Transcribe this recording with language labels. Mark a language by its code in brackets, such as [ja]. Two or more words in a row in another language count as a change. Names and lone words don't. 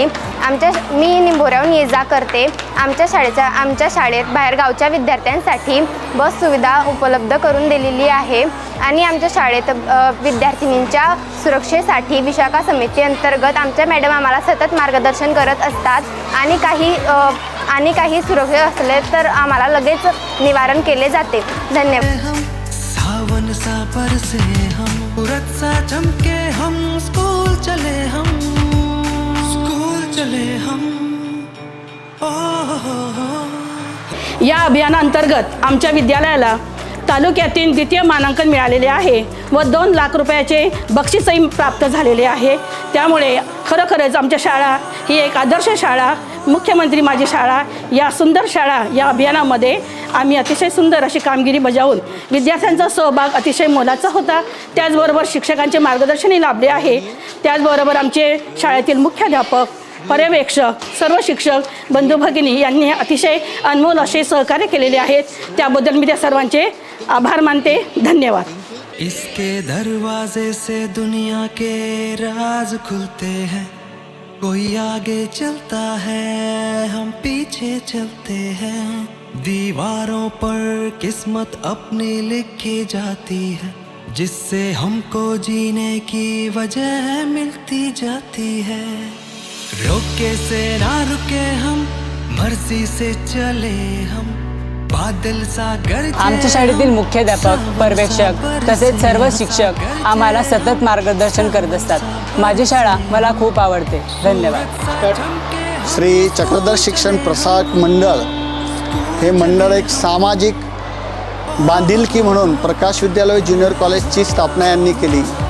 [mr] मी निंभोऱ्याहून ये-जा करते. आमच्या शाळेत बाहेरगावच्या विद्यार्थ्यांसाठी बस सुविधा उपलब्ध करून दिलेली आहे आणि आमच्या शाळेत विद्यार्थिनींच्या सुरक्षेसाठी विशाखा समिती अंतर्गत आमच्या मॅडम आम्हाला सतत मार्गदर्शन करत असतात आणि काही सुरक्षा असले तर आम्हाला लगेच निवारण केले जाते. धन्यवाद. [hi] सावन सा बरसे हम, सूरज सा चमके हम, स्कूल चले हम. [mr] या अभियानांतर्गत आमच्या विद्यालयाला तालुक्यातील द्वितीय मानांकन मिळालेले आहे व 2 लाख रुपयाचे बक्षीसही प्राप्त झालेले आहे. त्यामुळे खरोखरच आमच्या शाळा ही एक आदर्श शाळा, मुख्यमंत्री माझी शाळा या सुंदर शाळा या अभियानामध्ये आम्ही अतिशय सुंदर अशी कामगिरी बजावून विद्यार्थ्यांचा सहभाग अतिशय मोलाचा होता. त्याचबरोबर शिक्षकांचे मार्गदर्शनही लाभले आहे. त्याचबरोबर आमचे शाळेतील मुख्याध्यापक, पर्यवेक्षक, सर्व शिक्षक बंधू भगिनी यांनी अतिशय अनमोल असे सहकार्य केलेले आहेत. त्याबद्दल मी त्या सर्वांचे आभार मानते. धन्यवाद. [hi] इसके दरवाजे से दुनिया के राज खुलते हैं. कोई आगे चलता है, हम पीछे चलते हैं. दीवारों पर किस्मत अपनी लिखी जाती है, जिससे हमको जीने की वजह मिलती जाती है. रोके से ना रुके हम, मर्जी से चले हम. बादल सागर. [mr] आमच्या शाळेतील मुख्याध्यापक, पर्यवेक्षक तसेच सर्व शिक्षक आम्हाला सतत मार्गदर्शन करत असतात. माझी शाळा मला खूप आवडते. धन्यवाद. श्री चक्रधर शिक्षण प्रसारक मंडळ हे मंडळ एक सामाजिक बांधिलकी म्हणून प्रकाश विद्यालय ज्युनियर कॉलेजची स्थापना यांनी केली.